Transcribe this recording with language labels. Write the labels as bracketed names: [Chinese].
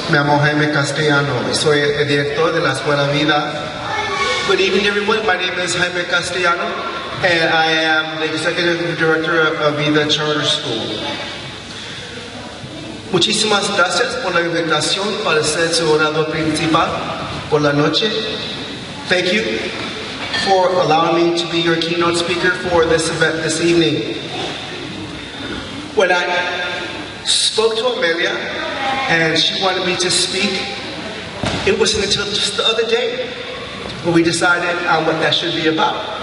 [Spanish] Me llamo Jaime Castellano y soy el director de la Escuela Vida. [English] Good evening, everyone. My name is Jaime Castellano, and I am the executive director of Vida Charter School. [Spanish] Muchísimas gracias por la invitación para ser su orador principal por la noche. [English] Thank you for allowing me to be your keynote speaker for this event this evening. When I spoke to Amelia and she wanted me to speak, it wasn't until just the other day when we decided on what that should be about.